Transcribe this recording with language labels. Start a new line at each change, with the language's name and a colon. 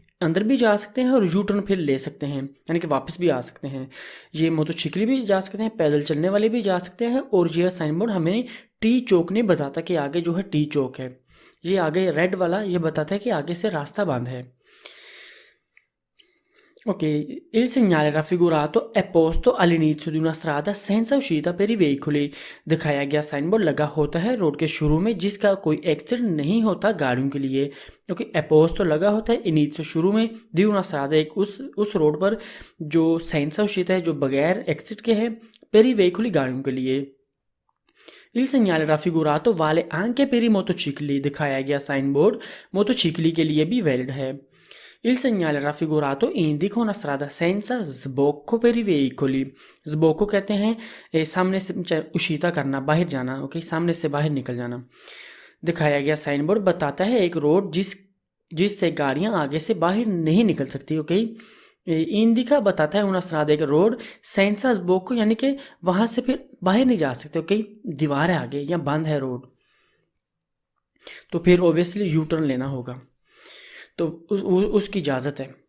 Hindi: अंदर भी जा सकते हैं और यू टर्न फिर ले सकते हैं, यानी कि वापस भी आ सकते हैं। ये मोटरसाइकिल भी जा सकते हैं, पैदल चलने वाले भी जा सकते हैं। और ये साइन बोर्ड हमें टी चौक नहीं बताता कि आगे जो है टी चौक है। ये आगे रेड वाला ये बताता है कि आगे से रास्ता बंद है।
Italian: Ok, il segnale raffigurato è posto all'inizio di una strada senza uscita per i veicoli।
Hindi: दिखाया गया साइन बोर्ड लगा होता है रोड के शुरू में जिसका कोई एक्सिट नहीं होता गाड़ियों के लिए। ओके, एपोज तो लगा होता है इनिशियो शुरू में, दी
Italian: una strada
Hindi: एक उस रोड पर जो
Italian: senza uscita
Hindi: है, जो बगैर एक्सिट के है,
Italian: per i veicoli
Hindi: गाड़ियों के लिए।
Italian: Il segnale raffigurato vale anche per i motocicli।
Hindi: दिखाया गया साइन बोर्ड मोटोचिकली के लिए भी वैलिड है।
Italian: Il segnale raffigurato indica una strada senza sbocco per i veicoli।
Hindi: sbocco कहते हैं सामने से उशीता करना, बाहर जाना, ओके, सामने से बाहर निकल जाना। दिखाया गया साइन बोर्ड बताता है एक रोड जिससे गाड़ियां आगे से बाहर नहीं निकल सकती, ओके। इंडिका बताता है
Italian: una strada
Hindi: एक रोड,
Italian: senza sbocco
Hindi: यानी कि वहां से फिर बाहर नहीं जा सकते, ओके, दीवार है आगे या बंद है रोड, तो फिर ऑब्वियसली यू टर्न लेना होगा, तो उसकी इजाज़त है।